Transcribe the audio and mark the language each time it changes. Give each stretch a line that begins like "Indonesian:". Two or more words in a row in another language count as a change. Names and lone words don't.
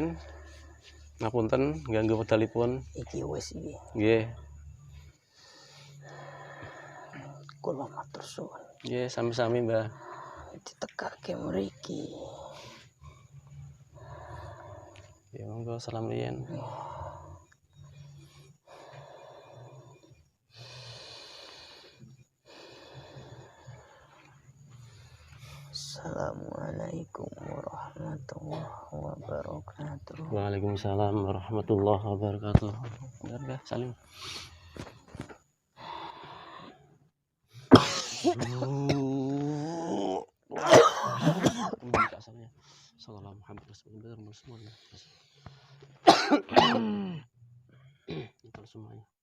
Javanese: Ngapunten ganggu wedalipun. Iki wis iki. Nggih. Kula matur suwun. Nggih, sami-sami Mbah. Ditekake mriki. Ya monggo salam riyen.
Arabic: السلام عليكم ورحمة الله وبركاته. وعليكم السلام ورحمة الله وبركاته.
Indonesian: Benar Mbah, salim.
Arabic: صلى الله محمد رسول الله semuanya.
Indonesian: Itu semuanya.